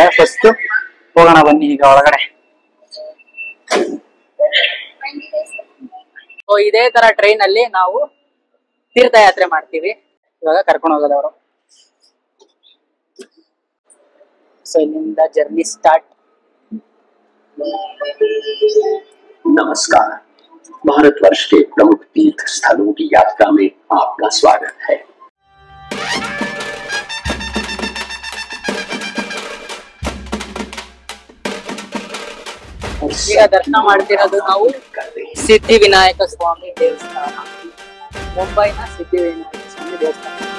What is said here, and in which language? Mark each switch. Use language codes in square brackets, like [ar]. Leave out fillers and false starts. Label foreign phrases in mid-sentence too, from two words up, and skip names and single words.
[kn] ಫಸ್ಟ್ ಹೋಗೋಣ ಬನ್ನಿ ಈಗ ಒಳಗಡೆ. ಸೊ ಇದೇ ತರ ಟ್ರೈನ್ ಅಲ್ಲಿ ನಾವು ತೀರ್ಥಯಾತ್ರೆ ಮಾಡ್ತೀವಿ. ಇವಾಗ ಕರ್ಕೊಂಡು ಹೋಗೋದವರು. ಸೊ ಇಲ್ಲಿಂದ [en] journey start. [hi] नमस्कार, भारतवर्ष के प्रमुख तीर्थ स्थलों की यात्रा में आपका स्वागत है। [kn] ಈಗ ದರ್ಶನ ಮಾಡ್ತಿರೋದು ನಾವು ಸಿದ್ಧಿವಿನಾಯಕ ಸ್ವಾಮಿ ದೇವಸ್ಥಾನ, ಮುಂಬೈನ ಸಿದ್ಧಿವಿನಾಯಕ ಸ್ವಾಮಿ ದೇವಸ್ಥಾನ.